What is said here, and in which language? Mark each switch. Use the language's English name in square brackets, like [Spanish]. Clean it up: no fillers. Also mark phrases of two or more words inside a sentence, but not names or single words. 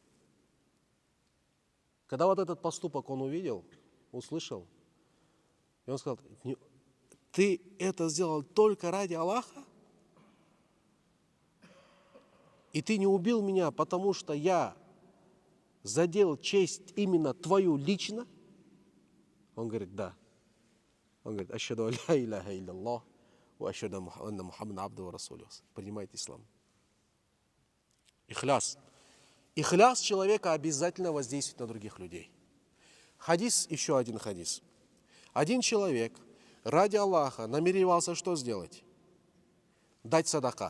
[Russian] Когда вот этот поступок он увидел, услышал, и он сказал, ты это сделал только ради Аллаха? И ты не убил меня, потому что я задел честь именно твою лично? Он говорит, да. Он говорит, [Arabic] أشهد لا إله إلا الله، وأشهد أن محمدا عبده ورسوله. [Russian] Принимайте ислам. Ихляс. Ихляс человека обязательно воздействует на других людей. Хадис, еще один хадис. Один человек ради Аллаха намеревался что сделать? Дать садака.